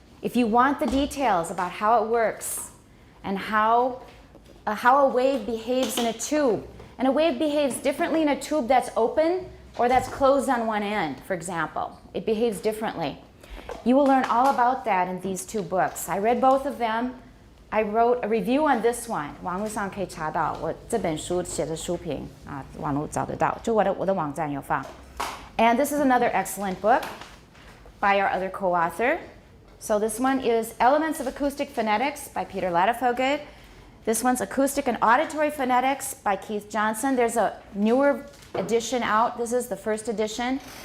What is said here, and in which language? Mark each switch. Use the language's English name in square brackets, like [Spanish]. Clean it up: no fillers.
[English] If you want the details about how it works and how a wave behaves in a tube, and a wave behaves differently in a tube that's open or that's closed on one end, for example. It behaves differently. You will learn all about that in these 2 books. I read both of them. I wrote a review on this one. [Chinese] 网络上可以查到我这本书写的书评啊，网络找得到，就我的网站有放。 [English] And this is another excellent book by our other co-author. So this one is Elements of Acoustic Phonetics by Peter Ladefoged. This one's Acoustic and Auditory Phonetics by Keith Johnson. There's a newer edition out. This is the first edition.